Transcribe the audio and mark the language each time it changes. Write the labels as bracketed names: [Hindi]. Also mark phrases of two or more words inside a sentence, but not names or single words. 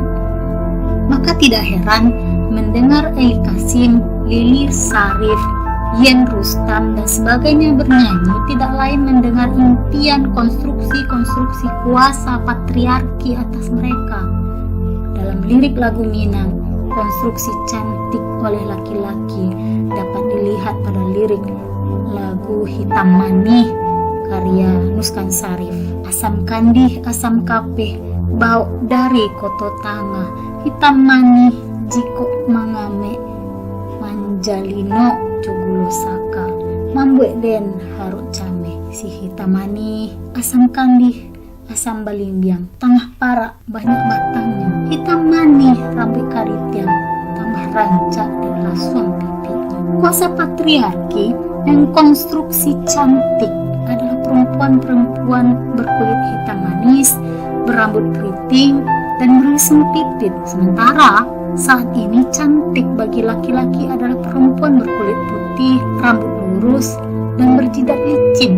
[Indonesian] Maka tidak heran mendengar Eli Kasim, Lilir Sarif, Yen Rustam, dan sebagainya bernyanyi tidak lain mendengar impian konstruksi-konstruksi kuasa patriarki atas mereka. Dalam lirik lagu Minang, konstruksi cantik oleh laki-laki dapat dilihat pada lirik lagu Hitam Manih karya Nuskan Sarif. [Minangkabau] Asam kandih, asam kapeh, bau dari koto tanga, hitam manih, jiko mangame, manjalino cugulo saka, mambuek den haruk came. Si hitam manih, asam kandih, asam balimbiang, tengah parak banyak batangnya, hitam manih rambut karitian, tambah rancak dan lasuang pipinya. [Indonesian] Kuasa patriarki dan konstruksi cantik adalah perempuan-perempuan berkulit hitam manis, berambut keriting, dan beriseng pipit. Sementara saat ini cantik bagi laki-laki adalah perempuan berkulit putih, rambut lurus, dan berjidat licin.